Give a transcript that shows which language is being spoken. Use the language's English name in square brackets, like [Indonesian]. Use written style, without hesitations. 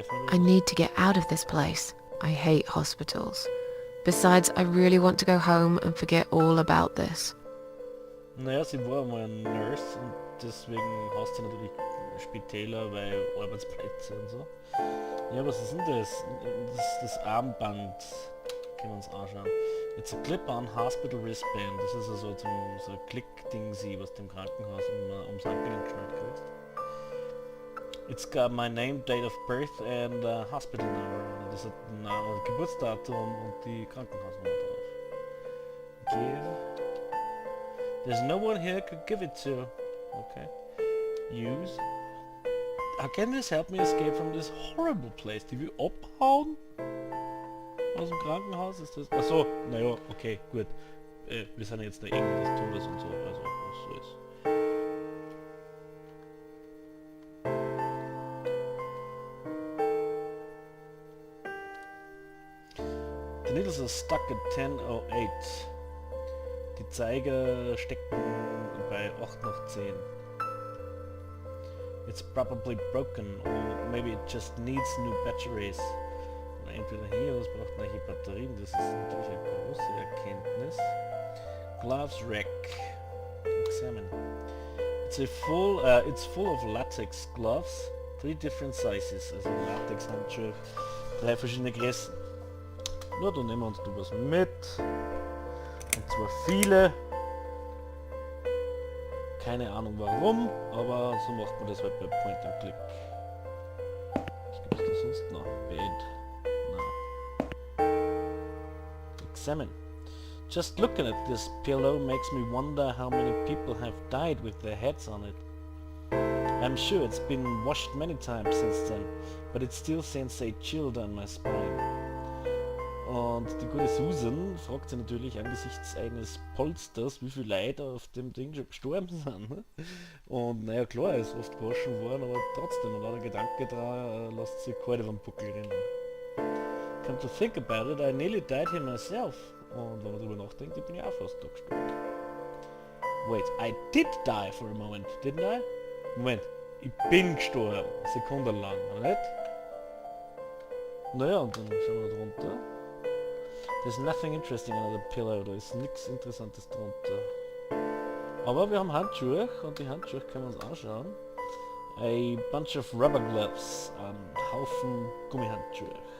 [English] I need to get out of this place. I hate hospitals. Besides, I really want to go home and forget all about this. [German] Naja, sie war mal ein Nurse und deswegen hast du natürlich Spitäler, weil Arbeitsplätze und so. Ja, was ist denn das? Das Armband. Können wir uns anschauen. [English] It's a clip-on hospital wristband. [German] Das ist also so ein Klick-Ding, was du im Krankenhaus ums Handgelenk geschnallt kriegst. [English] It's got my name, date of birth and hospital number. [German] Das hat ein Geburtsdatum und die Krankenhausnummer drauf. [English] Give. There's no one here could give it to. Okay. Use. How can this help me escape from this horrible place? [German] Die will abhauen? Aus dem Krankenhaus ist das... Achso, naja, okay, gut. Wir sind jetzt der Engel des Todes und so, also was so ist. [English] The needles are stuck at 10:08. [German] Die Zeiger stecken bei 8 nach 10. [English] It's probably broken, or maybe it just needs new batteries. [German] Entweder hier, oder es braucht neue Batterien, das ist natürlich eine große Erkenntnis. [English] Gloves rack. Examine. It's full of latex gloves, 3 different sizes, [German] also Latex-Handschuhe, 3 verschiedene Größen. Na, dann nehmen wir uns da was mit. Und zwar viele. Keine Ahnung warum, aber so macht man das halt bei Point and Click. Was gibt's da sonst noch? Bed. Na. Examine. [English] Just looking at this pillow makes me wonder how many people have died with their heads on it. I'm sure it's been washed many times since then, but it still sends a chill down my spine. [German] Und die gute Susan fragt sich natürlich angesichts eines Polsters, wie viele Leute auf dem Ding schon gestorben sind. Ne? Und naja klar, er ist oft gewaschen worden, aber trotzdem, und der Gedanke da lässt sich kalt über den Buckel rennen. [English] Come to think about it, I nearly died here myself. [German] Und wenn man darüber nachdenkt, ich bin ja auch fast da gestorben. [English] Wait, I did die for a moment, didn't I? [German] Moment, ich bin gestorben, Sekunden lang, oder nicht? Naja, und dann schauen wir da drunter. [English] There's nothing interesting under the pillow, [German] da ist nichts Interessantes drunter. Aber wir haben Handschuhe und die Handschuhe können wir uns anschauen. [English] A bunch of rubber gloves, [German] ein Haufen Gummihandschuhe.